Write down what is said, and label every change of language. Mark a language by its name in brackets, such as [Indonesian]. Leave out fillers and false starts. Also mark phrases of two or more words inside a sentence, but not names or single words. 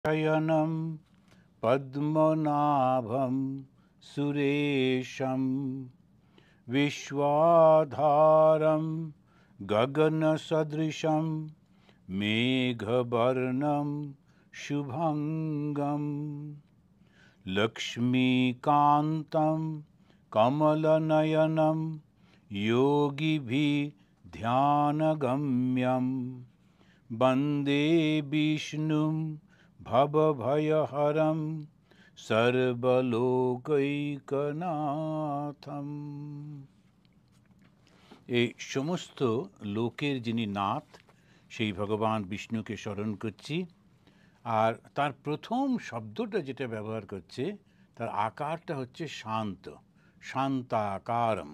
[Sanskrit] शयनं पद्मनाभं सुरेशं विश्वाधारं गगनसदृशं मेघवर्णं शुभंगं लक्ष्मीकान्तं कमलनयनं योगिभिर्ध्यानगम्यं वन्दे विष्णुं भवभयहरं সর্বলোকৈকনাথম। [Bangla] এই সমস্ত লোকের যিনি নাথ সেই ভগবান বিষ্ণুকে স্মরণ করছি। আর তার প্রথম শব্দটা যেটা ব্যবহার করছে তার আকারটা হচ্ছে শান্ত, শান্তাকারম।